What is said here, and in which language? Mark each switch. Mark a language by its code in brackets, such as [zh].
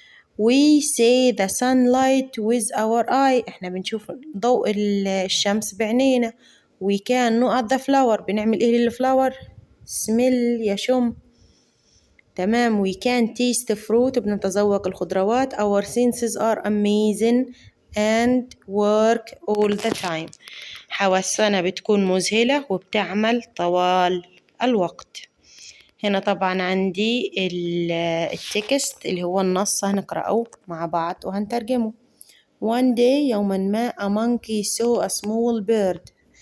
[en] We see the sunlight with our eye. [ar] إحنا بنشوف ضوء الشمس بعينينا. [en] We can نقط the flower. [ar] بنعمل إيه للفلاور؟ smell يشم. [en] تمام. We can taste fruit. [ar] بنتذوق الخضروات. [en] Our senses are amazing and work all the time. [ar] حواسنا بتكون مذهلة وبتعمل طوال الوقت. هنا طبعا عندي التكست اللي هو النص هنقرأه مع بعض وهنترجمه. [en] One day [ar] يوما ما [en] a monkey saw a small bird.